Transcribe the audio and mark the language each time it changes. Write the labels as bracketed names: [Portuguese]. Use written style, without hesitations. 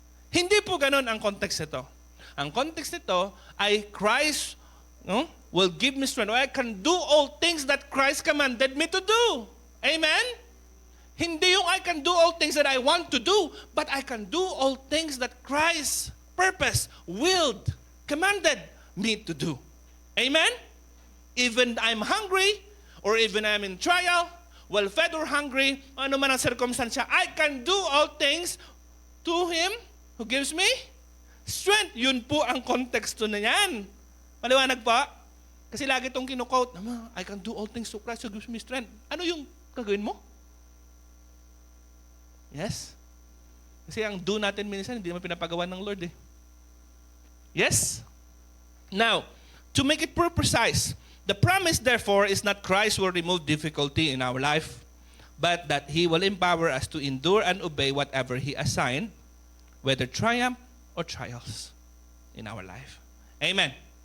[Filipino] Hindi po ganun ang context nito. Ang context nito ay [English] Christ will give me strength. I can do all things that Christ commanded me to do. Amen? [Filipino] Hindi yung [English] I can do all things that I want to do, but I can do all things that Christ purpose, willed, commanded me to do. Amen? Even I'm hungry, or even I'm in trial, well-fed or hungry, [Filipino] ano man ang [English] circumstance, I can do all things to Him who gives me strength. [Filipino] Yun po ang konteksto na yan. Maliwanag pa? Kasi lagi itong kinukote, [English] I can do all things to Christ who gives me strength. [Filipino] Ano yung gagawin mo? [English] Yes? [Filipino] Kasi ang do natin minsan, hindi naman pinapagawa ng Lord eh. [English] Yes? Now, to make it more precise, the promise therefore is not Christ will remove difficulty in our life, but that He will empower us to endure and obey whatever He assigned, whether triumph or trials in our life. Amen.